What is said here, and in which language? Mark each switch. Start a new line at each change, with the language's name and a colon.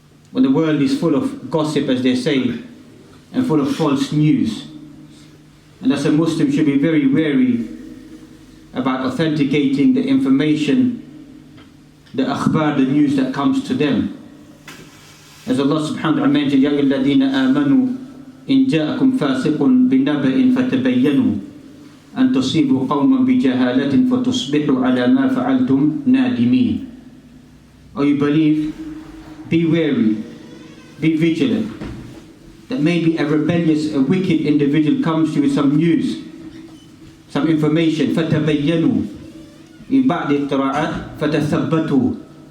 English: When the world is full of gossip, as they say, and full of false news. And as a Muslim should be very wary about authenticating the information, the akhbar, the news that comes to them. As Allah subhanahu wa ta'ala mentioned,
Arabic: يَا أَيُّهَا الَّذِينَ آمَنُوا إِنْ جَاءَكُمْ فَاسِقٌ بِنَبَإٍ فَتَبَيَّنُوا أَن تُصِيبُوا قَوْمًا بِجَهَالَةٍ فَتُصْبِحُوا عَلَى مَا فَعَلْتُمْ نَادِمِينَ.
English: O you believe, be wary, be vigilant, that maybe a rebellious, a wicked individual comes to you with some news, some information.
Arabic: فَتَبَيَّنُوا
English: in
Arabic: بَعْدِ الْقِرَاءَاتِ فَتَثَبَّتُوا.